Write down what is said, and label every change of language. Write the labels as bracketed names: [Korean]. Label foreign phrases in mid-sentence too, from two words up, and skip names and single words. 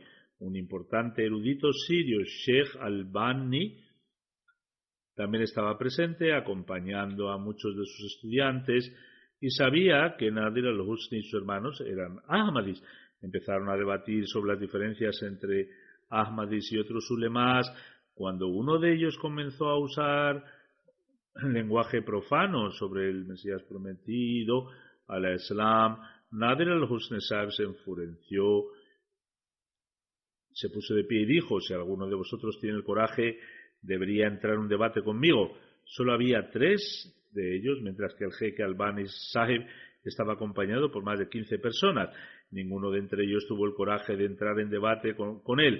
[Spanish] Un importante erudito sirio, Sheikh Albani, también estaba presente, acompañando a muchos de sus estudiantes, y sabía que Nadir al-Husni y sus hermanos eran Ahmadis. Empezaron a debatir sobre las diferencias entre Ahmadis y otros ulemás. Cuando uno de ellos comenzó a usar lenguaje profano sobre el Mesías prometido, al-Islam, Nadir al-Husni Sahib se enfureció, se puso de pie y dijo: si alguno de vosotros tiene el coraje, debería entrar en un debate conmigo. Solo había 3 de ellos, mientras que el jeque Albani Sahib estaba acompañado por más de 15 personas. Ninguno de entre ellos tuvo el coraje de entrar en debate con él.